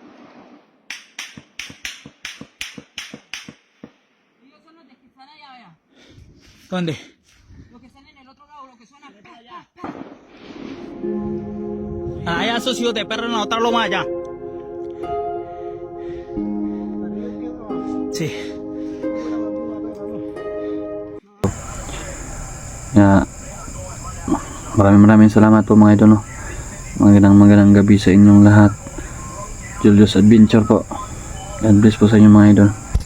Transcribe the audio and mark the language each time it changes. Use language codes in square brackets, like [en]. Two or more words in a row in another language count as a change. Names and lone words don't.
[es] ¿Dónde? Lo que están en el otro lado, lo que suena. Allá, socio de perro en la otra loma allá. Sí. [tl] Kaya maraming salamat po mga idol. Magandang gabi sa inyong lahat. Julius Adventure po. [en] God bless [tl] po sa inyo mga idol.